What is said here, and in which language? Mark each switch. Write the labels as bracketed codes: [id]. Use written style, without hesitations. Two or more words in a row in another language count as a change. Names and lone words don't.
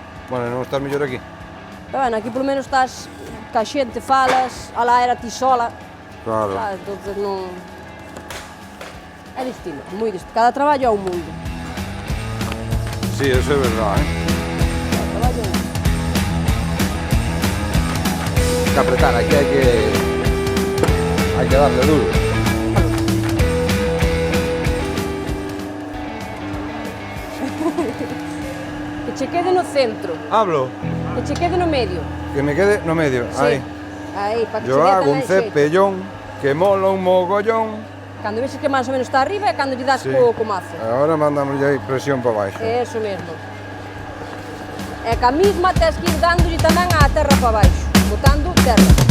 [gl] Bueno, non estás mellor aquí. Pero bueno, aquí polo menos estás ca xente, falas, alá era ti sola. Claro. Entonces non... É distinto, moi distinto. Cada traballo é un mundo. Sí, eso é verdade, Cada traballo é un mundo. [es] Hay que apretar, aquí hay que darle duro. [gl] Que che quede no centro, [es] Hablo. [gl] que che quede no medio. Que me quede no medio. Sí. Aí. Aí, para que [es] Yo [gl] che dea [es] hago un [gl] tamén xeito. [es] cepellón que mola un mogollón. [gl] Cando vexes que máis ou menos está arriba é cando lle das Sí. co mazo. Ahora mandamos aí presión para baixo. Eso mesmo. E ca misma tes que ir dándolle tamén á terra para baixo, botando terra.